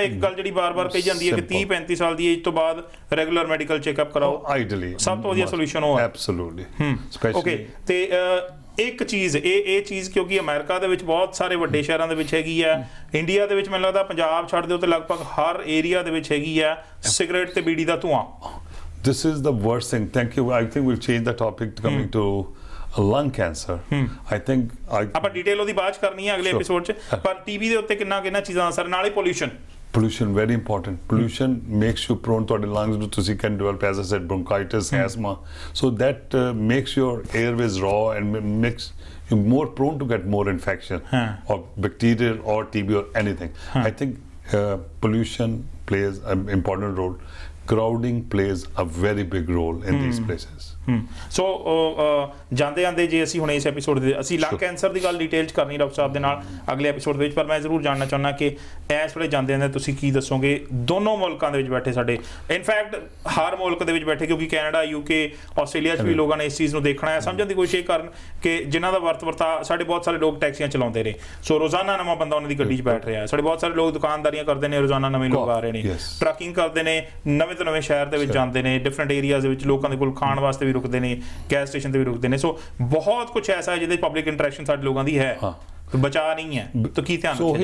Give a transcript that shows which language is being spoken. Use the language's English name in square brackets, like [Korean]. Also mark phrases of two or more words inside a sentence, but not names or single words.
[Punjabi] ਇੱਕ ਗੱਲ ਜਿਹੜੀ ਬਾਰ-ਬਾਰ ਕਹੀ ਜਾਂਦੀ ਹੈ ਕਿ 30-35 ਸਾਲ ਦੀ ਏਜ ਤੋਂ ਬਾਅਦ [English] regular medical checkup [Punjabi] ਕਰਾਓ, ਆਈਡੀਅਲੀ ਸਭ ਤੋਂ ਵਧੀਆ ਸੋਲੂਸ਼ਨ ਉਹ ਹੈ। ਐਬਸੋਲੂਟਲੀ। ਓਕੇ, ਤੇ ਇੱਕ ਚੀਜ਼ ਇਹ ਚੀਜ਼ ਕਿਉਂਕਿ ਅਮਰੀਕਾ ਦੇ ਵਿੱਚ ਬਹੁਤ ਸਾਰੇ ਵੱਡੇ ਸ਼ਹਿਰਾਂ ਦੇ ਵਿੱਚ ਹੈਗੀ ਆ, ਇੰਡੀਆ ਦੇ ਵਿੱਚ ਮੈਨੂੰ ਲੱਗਦਾ ਪੰਜਾਬ ਛੱਡ ਦਿਓ ਤੇ ਲਗਭਗ ਹਰ ਏਰੀਆ ਦੇ ਵਿੱਚ ਹੈਗੀ ਆ ਸਿਗਰਟ ਤੇ ਬੀੜੀ ਦਾ ਧੂਆਂ। [English] This is the worst thing. Thank you. I think we'll change the topic coming to lung cancer. I think [Punjabi] ਆਪਾਂ ਡਿਟੇਲ ਉਹਦੀ ਬਾਅਦ ਕਰਨੀ ਹੈ ਅਗਲੇ ਐਪੀਸੋਡ 'ਚ, ਪਰ ਟੀਬੀ ਦੇ ਉੱਤੇ ਕਿੰਨਾ ਚੀਜ਼ਾਂ ਦਾ ਅਸਰ, ਨਾਲੇ [English] pollution very important. Pollution makes you prone to the lungs to you can develop, as I said, bronchitis, asthma, so that makes your airways raw and makes you more prone to get more infection or bacterial or TB or anything. I think pollution plays an important role. Crowding plays a very big role in these places. [Punjabi] ਸੋ ਜਾਂਦੇ ਜੇ ਅਸੀਂ ਹੁਣ ਇਸ ਐਪੀਸੋਡ ਦੇ ਅਸੀਂ [English] lung cancer [Punjabi] ਦੀ ਗੱਲ ਡਿਟੇਲ 'ਚ ਕਰਨੀ ਡਾਕਟਰ ਸਾਹਿਬ ਦੇ ਨਾਲ ਅਗਲੇ ਐਪੀਸੋਡ ਦੇ ਵਿੱਚ, ਪਰ ਮੈਂ ਜ਼ਰੂਰ ਜਾਣਨਾ ਚਾਹੁੰਦਾ ਕਿ ਇਸ ਵੇਲੇ ਜਾਂਦੇ ਤੁਸੀਂ ਕੀ ਦੱਸੋਗੇ ਦੋਨੋਂ ਮੁਲਕਾਂ ਦੇ ਵਿੱਚ ਬੈਠੇ ਸਾਡੇ, ਇਨਫੈਕਟ ਹਰ ਮੁਲਕ ਦੇ ਵਿੱਚ ਬੈਠੇ, ਕਿਉਂਕਿ ਕੈਨੇਡਾ, UK, ਆਸਟ੍ਰੇਲੀਆ 'ਚ ਵੀ ਲੋਕਾਂ ਨੇ ਇਸ ਚੀਜ਼ ਨੂੰ ਦੇਖਣਾ ਹੈ, ਸਮਝਣ ਦੀ ਕੋਸ਼ਿਸ਼ ਕਰਨ ਕਿ ਜਿਨ੍ਹਾਂ ਦਾ ਵਰਤਾ ਸਾਡੇ ਬਹੁਤ ਸਾਰੇ ਲੋਕ ਟੈਕਸੀਆਂ ਚਲਾਉਂਦੇ ਨੇ, ਸੋ ਰੋਜ਼ਾਨਾ ਨਵਾਂ ਬੰਦਾ ਉਹਨਾਂ ਦੀ ਗੱਡੀ 'ਚ ਬੈਠ ਰਿਹਾ, ਸਾਡੇ ਬਹੁਤ ਸਾਰੇ ਲੋਕ ਦੁਕਾਨਦਾਰੀਆਂ ਕਰਦੇ ਨੇ, ਰੋਜ਼ਾਨਾ ਨਵੇਂ ਲੋਕ ਆ ਰਹੇ ਨੇ, ਟਰੱਕਿੰਗ ਕਰਦੇ ਨੇ, ਨਵੇਂ ਤੋਂ ਨਵੇਂ ਸ਼ਹਿਰ ਦੇ ਵਿੱਚ ਜਾਂਦੇ ਨੇ, [English] different areas [Punjabi] ਦੇ ਵਿੱਚ ਲੋਕਾਂ ਦੇ ਕੋਲ ਖਾਣ ਵਾਸਤੇ ਵੀ ਰੁਕਦੇ ਨੇ, [English] gas station [Punjabi] ਤੇ ਵੀ ਰੁਕਦੇ ਨੇ, ਸੋ ਬਹੁਤ ਕੁਝ ਐਸਾ ਹੈ ਜਿਹਦੇ [English] public interaction [Punjabi] ਸਾਡੇ ਲੋਕਾਂ ਦੀ ਹੈ, ਬਚਾ ਨਹੀਂ ਹੈ, ਤਾਂ ਕੀ ਧਿਆਨ ਰੱਖੋ?